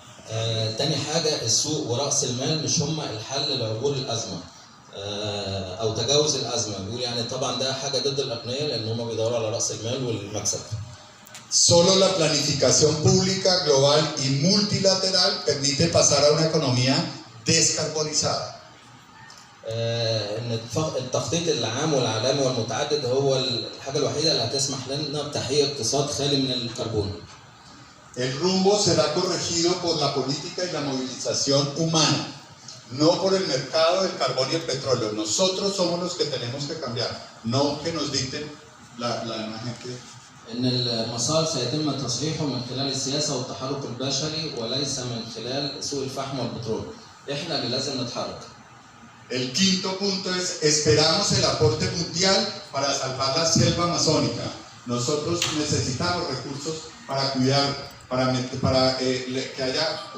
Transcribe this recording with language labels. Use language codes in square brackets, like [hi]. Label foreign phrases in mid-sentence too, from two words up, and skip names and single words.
[ar] تاني حاجة السوق ورأس المال مش هما الحل لعبور الأزمة أو تجاوز الأزمة. بيقول يعني طبعا ده حاجة ضد الأغنياء لأن هما بيدوروا على رأس المال والمكسب. [es] Solo la planificación pública, global y multilateral permite pasar a una economía descarbonizada. [ar] ان التخطيط العام والعالمي والمتعدد هو الحاجه الوحيده اللي هتسمح لنا بتحقيق اقتصاد خالي من الكربون. [es] El rumbo será corregido por la política y la movilización humana, no por el mercado del carbón y el petróleo. Nosotros somos los que tenemos que cambiar, no que nos dicten la imagen que... [ar] ان المسار سيتم تصحيحه من خلال السياسه والتحرك البشري وليس من خلال سوق الفحم والبترول. احنا اللي لازم نتحرك. [es] El quinto punto es, esperamos el aporte mundial para salvar la selva amazónica. Nosotros necesitamos recursos para cuidar, para que haya